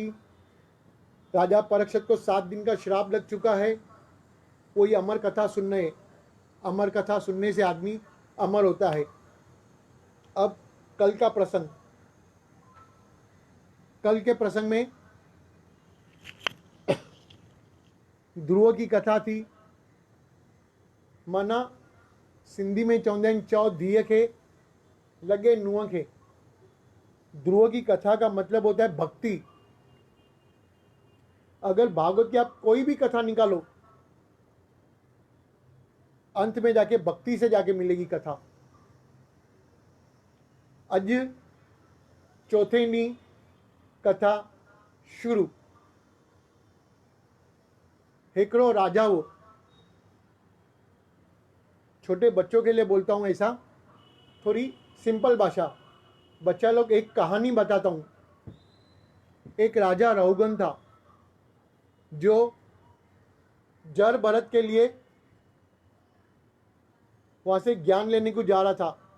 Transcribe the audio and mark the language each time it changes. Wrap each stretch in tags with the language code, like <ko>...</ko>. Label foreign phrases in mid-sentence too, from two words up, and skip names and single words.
<hi>राजा परीक्षित को 7 दिन का श्राप लग चुका है, वो ये अमर कथा सुनने, अमर कथा सुनने से आदमी अमर होता है। अब कल का प्रसंग, कल के प्रसंग में ध्रुव की कथा थी। माना सिंधी में</hi> <sd>चवंदा आहिनि, चओ धीअ खे लगे नुंहं खे।</sd> <hi>ध्रुव की कथा का मतलब होता है भक्ति। अगर भागवत की आप कोई भी कथा निकालो, अंत में जाके भक्ति से जाके मिलेगी कथा।</hi> <sd>अज चौथे ॾींहुं कथा शुरू। हिकिड़ो राजा हो,</sd> <hi>छोटे बच्चों के लिए बोलता हूँ ऐसा, थोड़ी सिंपल भाषा, बच्चा लोग, एक कहानी बताता हूँ। एक राजा रहुगन था जो जर भरत के लिए वहां से ज्ञान लेने को जा रहा था।</hi>